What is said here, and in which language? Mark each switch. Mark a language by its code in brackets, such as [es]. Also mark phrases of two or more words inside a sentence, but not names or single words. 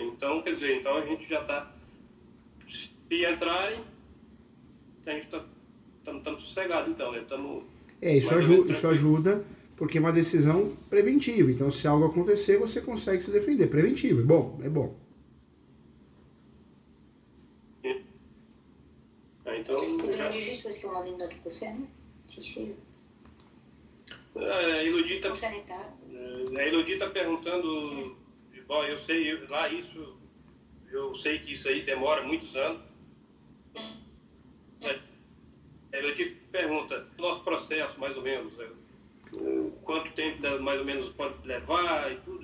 [pt] Então, quer dizer, a gente já está, se entrarem, a gente estamos sossegados, então, né? Isso ajuda, porque é uma decisão preventiva. Então, se algo acontecer, você consegue se defender. Preventivo, é bom. [fr] Tu peux demander juste parce qu'on en est de notre côté, hein? Si c'est... [pt] A Elodie está perguntando, bom, eu sei que isso aí demora muitos anos. A Elodie pergunta, nosso processo, mais ou menos, quanto tempo mais ou menos pode levar e tudo.